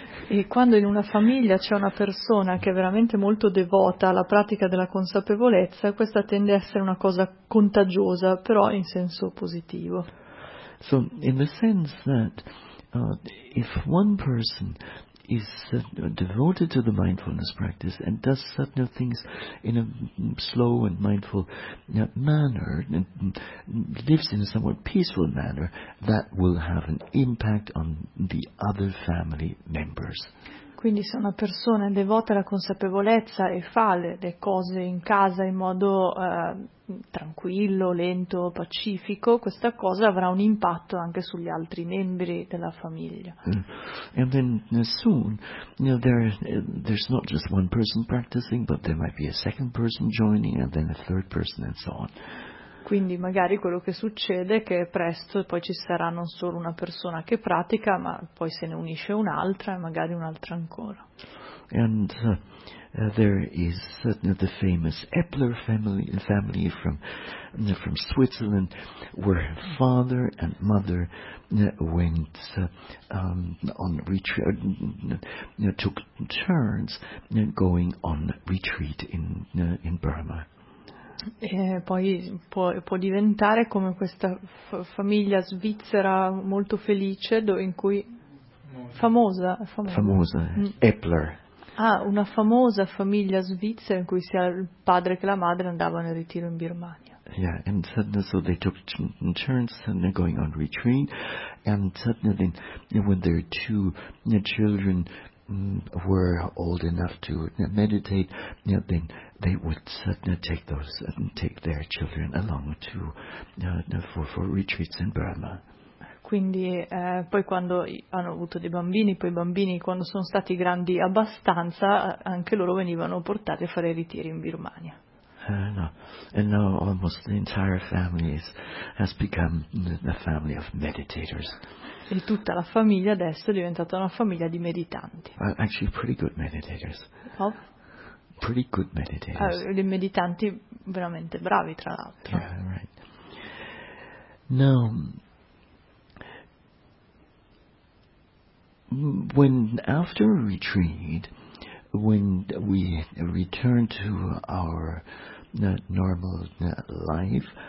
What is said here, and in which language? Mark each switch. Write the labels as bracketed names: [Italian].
[Italian] E quando in una famiglia c'è una persona che è veramente molto devota alla pratica della consapevolezza, questa tende a essere una cosa contagiosa, però in senso positivo. [English] So, in the sense that if one person is devoted to the mindfulness practice and does certain things in a slow and mindful manner and lives in a somewhat peaceful manner, that will have an impact on the other family members. [Italian] Quindi se una persona è devota alla consapevolezza e fa le cose in casa in modo tranquillo, lento, pacifico, questa cosa avrà un impatto anche sugli altri membri della famiglia. [English] And then soon, you know, there's not just one person practicing, but there might be a second person joining, and then a third person, and so on. [Italian] Quindi magari quello che succede è che presto poi ci sarà non solo una persona che pratica, ma poi se ne unisce un'altra e magari un'altra ancora. [English] And there is the famous Epler family from Switzerland, where father and mother went on retreat, took turns going on retreat in Burma. [Italian] E poi può diventare come questa famiglia svizzera molto felice, [English] Epler. [Italian] Ah, una famosa famiglia svizzera in cui sia il padre che la madre andavano in ritiro in Birmania. [English] Yeah, and suddenly so they took turns and they're going on retreat, and suddenly when their two children were old enough to meditate, then they would take those and take their children along to for retreats in Burma. [Italian] Quindi poi quando hanno avuto dei bambini, poi i bambini quando sono stati grandi abbastanza, anche loro venivano portati a fare ritiri in Birmania. [English] No, and now almost the entire family has become a family of meditators. [Italian] E tutta la famiglia adesso è diventata una famiglia di meditanti. [English] Actually pretty good meditators. Oh? Pretty good meditators. [Italian] Dei meditanti veramente bravi, tra l'altro. [English] Yeah, right. Now, when after a retreat, when we return to our normal life,